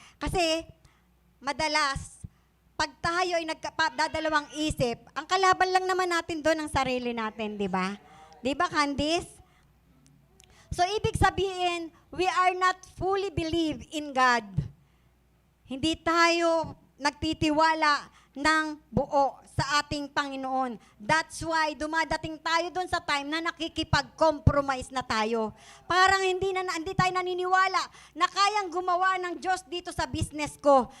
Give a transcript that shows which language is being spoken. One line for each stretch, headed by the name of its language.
Filipino: Kasi, madalas, pag tayo ay dadalawang isip, ang kalaban lang naman natin doon ang sarili natin, di ba? Di ba, Candice?
English: So,
Filipino: ibig sabihin,
English: we are not fully believe in God.
Filipino: Hindi tayo nagtitiwala ng buo sa ating Panginoon.
English: That's why
Filipino: dumadating tayo doon sa time na nakikipag-compromise na tayo. Parang hindi tayo naniniwala na kayang gumawa ng Diyos dito sa business ko.